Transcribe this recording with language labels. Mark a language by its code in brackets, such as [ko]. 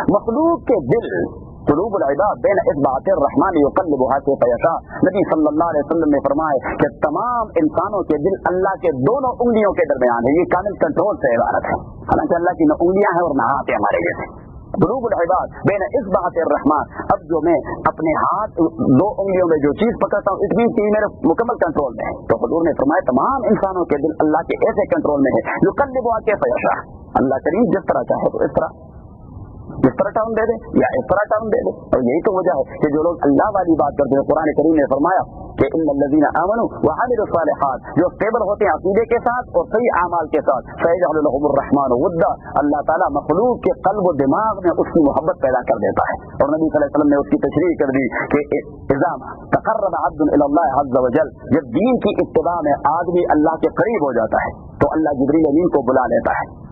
[ur] مخلوق کے دل [ar] قلوب العباد بین اصبعات الرحمن یقلبها کیف یشاء, [ur] نبی صلی اللہ علیہ وسلم نے فرمایا کہ تمام انسانوں کے دل اللہ کے دونوں انگلیوں کے درمیان ہے. یہ کامل کنٹرول سے عبارت ہے, حالانکہ اللہ کی نہ انگلیاں ہیں اور نہ ہاتھ ہیں ہمارے جیسے, [ar] قلوب العباد بین اصبعۃ الرحمن. [ur] اب جو میں اپنے ہاتھ 2 انگلیوں میں جو چیز پکڑتا ہوں اتنی چیز میرے مکمل کنٹرول میں ہے. تو حضور نے فرمایا تمام انسانوں کے دل اللہ کے ایسے کنٹرول میں ہے [ar] یقلبها کیف یشاء. [ur] اللہ کریم جس طرح چاہے تو اس طرح ٹرم دے دے یا اس طرح ٹرم دے دے. اور یہی تو وجہ ہے کہ جو لوگ اللہ والی بات کرتے ہیں, قرآن کریم نے فرمایا کہ [ar] ان الذین آمنوا وعملوا الصالحات, [ur] جو اسٹیبل ہوتے ہیں عقیدے کے ساتھ اور صحیح اعمال کے ساتھ, [ar] سیجعل لهم الرحمن ودا, [ur] اللہ تعالیٰ مخلوق کے قلب و دماغ میں اس کی محبت پیدا کر دیتا ہے. اور نبی صلی اللہ علیہ وسلم نے اس کی تشریح کر دی کہ [ar] اذا تقرب عبد الى الله عز وجل, [ur] جب دین کی اتباع میں آدمی اللہ کے قریب ہو جاتا ہے تو اللہ جبریل امین کو بلا لیتا ہے.